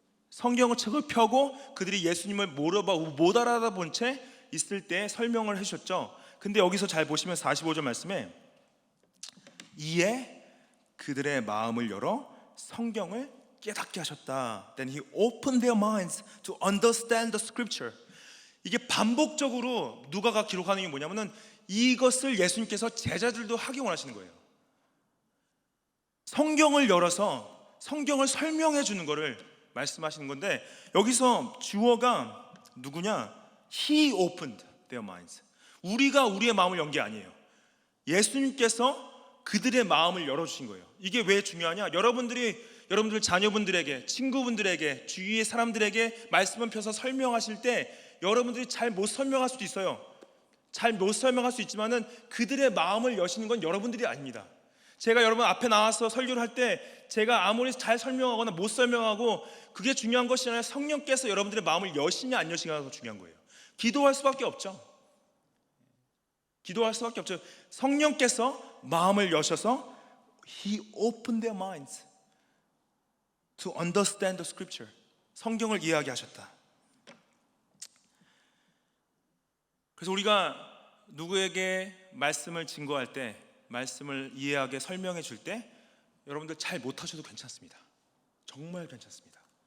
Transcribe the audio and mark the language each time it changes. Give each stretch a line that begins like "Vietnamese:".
Korean: 성경을 책을 펴고 그들이 예수님을 못 알아본 채 있을 때 설명을 해주셨죠. 근데 여기서 잘 보시면 45절 말씀에 이에 그들의 마음을 열어 성경을 깨닫게 하셨다.
English: Then he opened their minds to understand the scripture.
Korean: 이게 반복적으로 누가가 기록하는 게 뭐냐면은 이것을 예수님께서 제자들도 하기 원하시는 거예요. 성경을 열어서 성경을 설명해 주는 것을 말씀하시는 건데, 여기서 주어가 누구냐?
English: He opened their minds.
Korean: 우리가 우리의 마음을 연 게 아니에요. 예수님께서 그들의 마음을 열어주신 거예요. 이게 왜 중요하냐? 여러분들 자녀분들에게, 친구분들에게, 주위의 사람들에게 말씀을 펴서 설명하실 때 여러분들이 잘 못 설명할 수도 있어요. 잘 못 설명할 수 있지만은 그들의 마음을 여시는 건 여러분들이 아닙니다. 제가 여러분 앞에 나와서 설교를 할 때 제가 아무리 잘 설명하거나 못 설명하고 그게 중요한 것이 아니라 성령께서 여러분들의 마음을 여시냐 안 여시냐가 중요한 거예요. 기도할 수밖에 없죠. 기도할 수밖에 없죠. 성령께서 마음을 여셔서
English: He opened their minds to understand the scripture.
Korean: 성경을 이해하게 하셨다. 그래서 우리가 누구에게 말씀을 증거할 때, 말씀을 이해하게 설명해 줄 때 여러분들 잘 못하셔도 괜찮습니다. 정말 괜찮습니다.